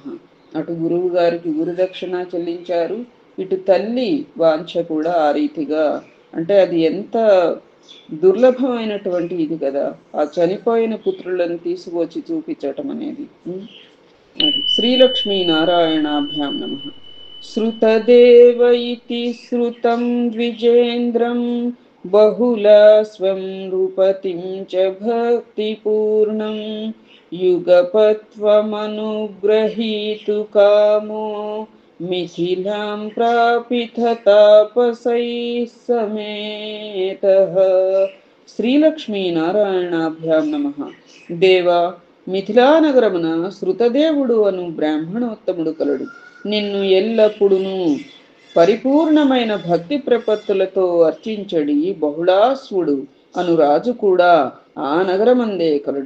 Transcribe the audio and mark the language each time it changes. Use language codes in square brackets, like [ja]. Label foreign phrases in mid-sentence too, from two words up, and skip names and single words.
[te] అటు గురువు గారికి గురుదక్షిణ చెల్లించారు, ఇటు తల్లి వాంఛ కూడా ఆ రీతిగా. అంటే అది ఎంత దుర్లభమైనటువంటి ఇది కదా, ఆ చనిపోయిన పుత్రులను తీసుకువచ్చి చూపించటం అనేది. [sa] శ్రీలక్ష్మీనారాయణాభ్యాం నమః. श्रुतदेव इति श्रुतं द्विजेन्द्रं बहुलास्वं नृपतिं च भक्तिपूर्णं युगपत्वमनुग्रहीतु कामो मिथिलां प्रापित तापसैः समेतः. శ్రీలక్ష్మీనారాయణాభ్యాం నమః. [te] దేవా, మిథిలానగరమున శృతదేవుడు అను బ్రాహ్మణోత్తముడు కలడు. నిన్ను ఎల్లప్పుడును పరిపూర్ణమైన భక్తి ప్రపత్తులతో అర్చించడి బహుళాశ్వుడు అను రాజు కూడా ఆ నగరమందే కలడు.